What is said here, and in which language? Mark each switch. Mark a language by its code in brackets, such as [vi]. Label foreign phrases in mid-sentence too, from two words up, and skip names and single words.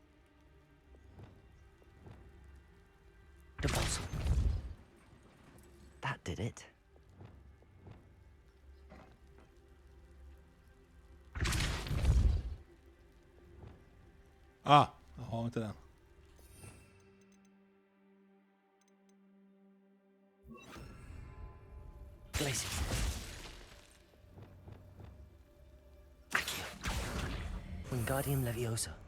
[en] Deposit. That did it. [sv] Ah, jag har inte den. [en] Glacier. Wingardium Leviosa.